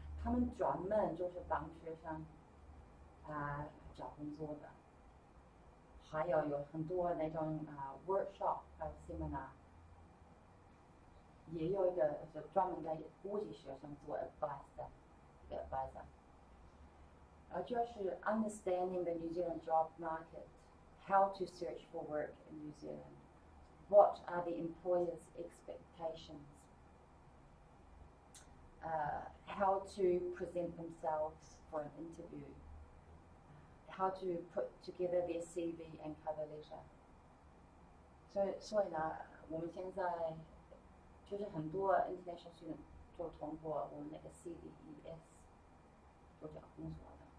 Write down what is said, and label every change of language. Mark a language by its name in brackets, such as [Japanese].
[Chinese] 他们专门就是帮学生找工作的，还有很多那种workshop 还有 seminar， 也有一个是专门给国际学生做 advice 的一个 advisor。就是 [English] understanding the New Zealand job market, how to search for work in New Zealand, what are the employer's expectations, how to present themselves for an interview, how to put together their CV and cover letter. [Chinese] 所以呢，我们现在就是很多 international student 就通过我们那个 CDES 就找工作的。